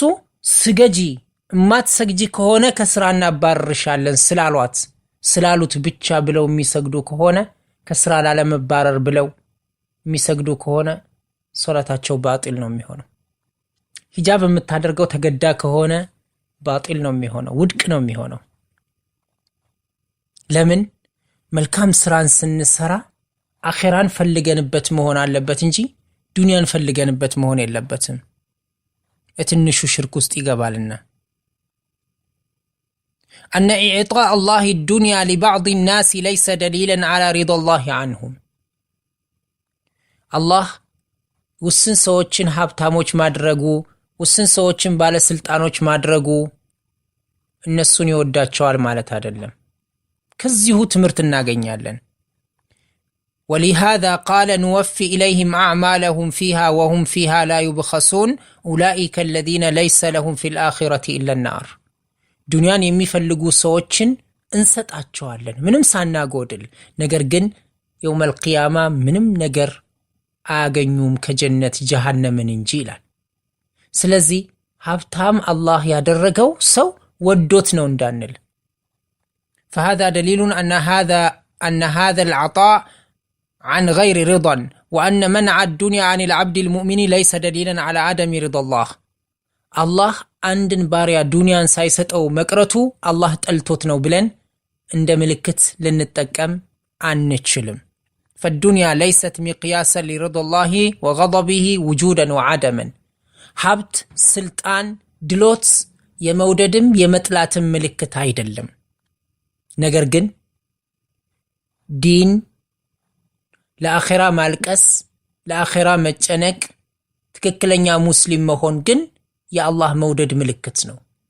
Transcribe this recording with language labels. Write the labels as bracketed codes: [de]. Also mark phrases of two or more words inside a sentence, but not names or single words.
[am] ስገጂ እማትሰግጂ ከሆነ ከስራ እናባርርሻለን ስላሉት ብቻ ብለው የሚሰግዱ ከሆነ ከስራ ላለመባረር ብለው የሚሰግዱ ከሆነ ሶላታቸው ባጢል ነው የሚሆነው። ሂጃብ የምታደርገው ተገዳ ከሆነ ባጢል ነው የሚሆነው፣ ውድቅ ነው የሚሆነው። ለምን? መልካም ስራን ስንሰራ አኺራን ፈልገንበት መሆን አለበት እንጂ ዱንያን ፈልገንበት መሆን የለበትም። እትንሹ ሽርክ ውስጥ ይገባልና [ar] أن إعطاء الله الدنيا لبعض الناس ليس دليلا على رضا الله عنهم [am] الله ውስን ሰዎችን ሀብታሞች ማድረጉ ውስን ሰዎችን ባለስልጣኖች ማድረጉ እነሱን ይወዳቸዋል ማለት አይደለም። ከዚሁ ትምህርት እናገኛለን። [ar] ولهذا قال نوفي إليهم أعمالهم فيها وهم فيها لا يبخسون أولئك الذين ليس لهم في الآخرة إلا النار [am] ዱንያን የሚፈልጉ ሰዎችን እንሰጣቸዋለን ምንም ሳናጎድል፣ ነገር ግን የውመል ቂያማ ምንም ነገር አያገኙም ከጀነት ጀሃነምን እንጂ ይላል። ስለዚህ ሀብታም አላህ ያደረገው ሰው ወዶት ነው እንዳንል [ar] فهذا دليل أن هذا العطاء عن غير رضا وأن منع الدنيا عن العبد المؤمن ليس دليلا على عدم رضا الله الله [am] አንድን ባሪያ ዱንያን ሳይሰጠው መቅረቱ አላህ ጠልቶት ነው ብለን እንደ ምልክት ልንጠቀም አንችልም። [ar] فالدنيا ليست مقياسا لرضا الله وغضبه وجودا وعدما [am] ሀብት፣ ስልጣን፣ ድሎት የመውደድም የመጥላትም ምልክት አይደለም። ነገር ግን ዲን ለአኺራ ማልቀስ ለአኺራ መጨነቅ ትክክለኛ ሙስሊም መሆን ግን የአላህ መውደድ ምልክት ነው።